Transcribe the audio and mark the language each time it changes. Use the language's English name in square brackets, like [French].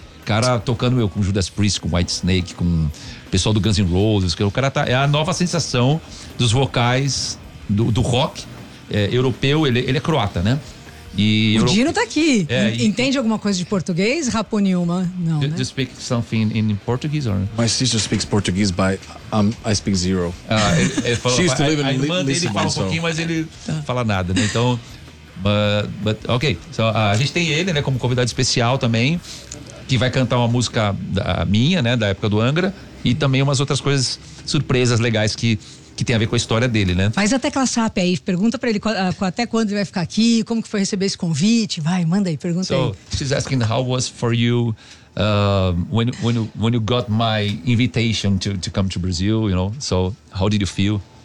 [Portuguese] Cara tocando meu com Judas Priest, com Whitesnake, com o pessoal do Guns N' Roses. Que o cara tá. É a nova sensação dos vocais do rock. Europeu, ele é croata, né? E o Dino tá aqui. Entende alguma coisa de português, Rapo Nilma? Não. [English] Do you speak something in Portuguese? Or? My sister speaks Portuguese, but I speak zero. She used to live in Lisbon. [Portuguese] Ele fala um pouquinho, mas ele não fala nada, né? Então, [English] but ok. [Portuguese] So, a gente tem ele, né, como convidado especial também, que vai cantar uma música minha, né, da época do Angra, e também umas outras coisas, surpresas legais que tem a ver com a história dele, né? Faz a tecla SAP aí, pergunta pra ele até quando ele vai ficar aqui, como que foi receber esse convite, vai, manda aí, pergunta aí. [English] So, she's asking how was for you when you got my invitation to come to Brazil, you know, so how did you feel?